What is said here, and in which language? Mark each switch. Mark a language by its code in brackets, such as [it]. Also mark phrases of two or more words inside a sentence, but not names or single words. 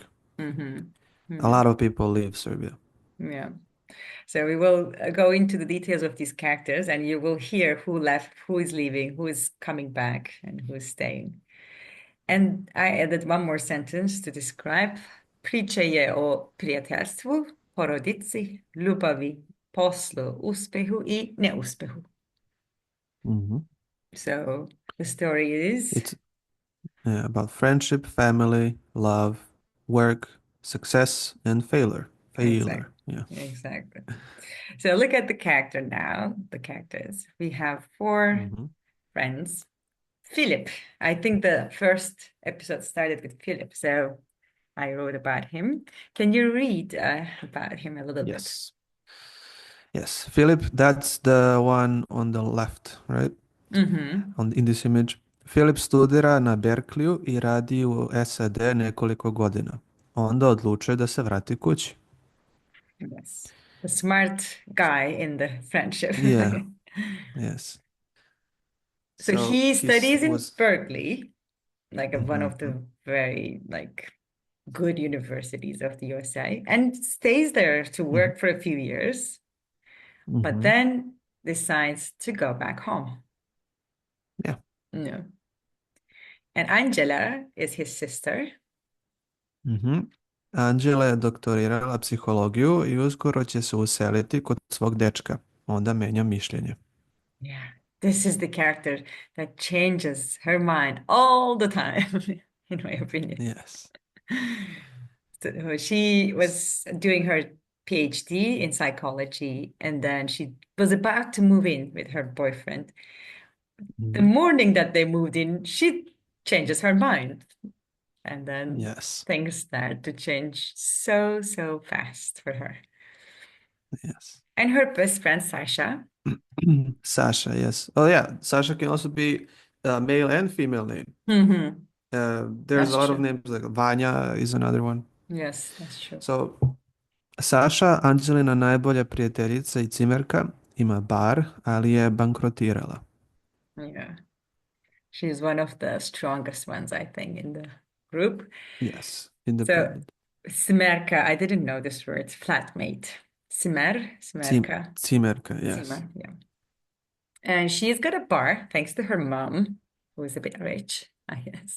[en] Mm-hmm. A Yeah. lot of people leave Serbia. Yeah. So we will go into the details of these characters and you will hear who left, who is leaving, who is coming back, and who is staying. And I added one more sentence to describe. [sr] Priče je o prijateljstvu, porodici, ljubavi, poslu, uspehu i neuspehu. Hmm. [en] So the story is It's about friendship, family, love, work, success, and failure. exactly, Failure. Yeah. exactly. So look at the character now, the characters. We have four Hmm. friends. Philip, I think the first episode started with Philip, so I wrote about him. Can you read about him a little bit? Yes. Yes. Philip, that's the one on the left, right? Mm-hmm. In this image. [sr] Philip studira na Berkeleyu i radi u SAD nekoliko godina. Onda odlučuje da se vrati kući. [en] Yes. The smart guy in the friendship. Yeah. Yes. So So he he studies in was. Berkeley, like one of Hmm. the very like good universities of the USA, and stays there to Hmm. work for a few years, but Hmm. then decides to go back home. Yeah. No. And Angela is his sister. Mhm. [sr] Anđela je doktorirala psihologiju i uskoro će se useliti kod svog dečka. Onda menja mišljenje. [en] Yeah. This is the character that changes her mind all the time, in my opinion. Yes. So she was doing her PhD in psychology, and then she was about to move in with her boyfriend. The Mhm. morning that they moved in, she changes her mind, and then Yes. things start to change so, so fast for her. Yes. And her best friend, Sasha. Sasha, yes. Oh yeah, Sasha can also be a male and female name. Hmm. There's a That's lot of true. names, like Vanya is another one. Yes, that's true. So, [sr] Saša, Anđelina najbolja prijateljica i cimerka, ima bar, ali je bankrotirala. [en] Yeah. She's one of the strongest ones, I think, in the group. Yes, So independent. Smerka, I didn't know this word, flatmate. Smerka, Cimerka, yes. Simer, yeah. And she's got a bar thanks to her mom, who is a bit rich, I guess.